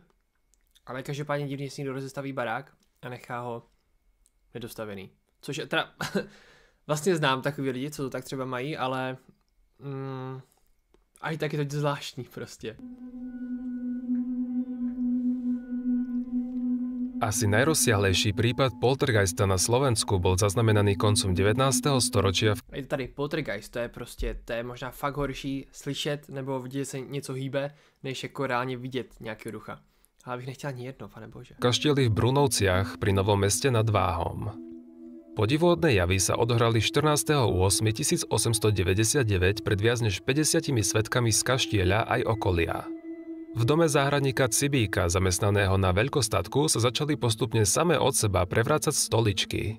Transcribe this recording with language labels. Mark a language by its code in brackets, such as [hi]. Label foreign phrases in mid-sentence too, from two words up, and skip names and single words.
[cs] Ale každopádně divně si někdo rozestaví barák a nechá ho nedostavený. Což je teda, vlastně znám takový lidi, co to tak třeba mají, ale aj tak je to zvláštní prostě. [sk] Asi najrozsiahlejší prípad poltergeista na Slovensku bol zaznamenaný koncom 19. storočia. [cs] Je tady poltergeist, to je možná fakt horší slyšet nebo vidět se něco hýbe, než jako reálně vidět nějakého ducha. Ale bych nechtěl ani jedno, pane bože. [sk] Kaštieli v Brunovciach pri Novom Meste nad Váhom. Podivuhodné javy sa odohrali 14.8.1899 pred viac než 50 svetkami z kaštieľa aj okolia. V dome záhradníka Cibíka, zamestnaného na veľkostatku, sa začali postupne samé od seba prevrácať stoličky.